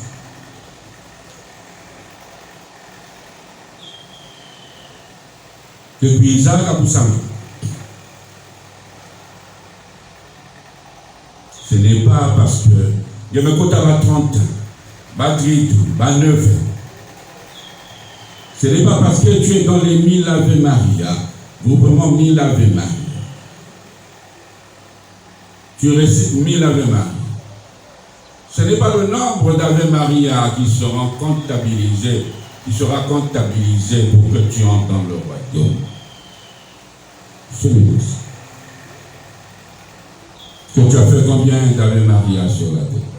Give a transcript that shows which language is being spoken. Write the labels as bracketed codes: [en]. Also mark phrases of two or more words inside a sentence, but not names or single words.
[fr] Depuis Isaac à Poussam, ce n'est pas parce que je me compte à 30 ans, 9 ans. Ce n'est pas parce que tu es dans les 1000 Ave Maria, groupement 1000 Ave Maria. Tu récites 1000 Ave Maria. Ce n'est pas le nombre d'Ave Maria qui sera comptabilisé pour que tu entres dans le royaume. C'est le but. Que tu as fait combien d'Ave Maria sur la terre?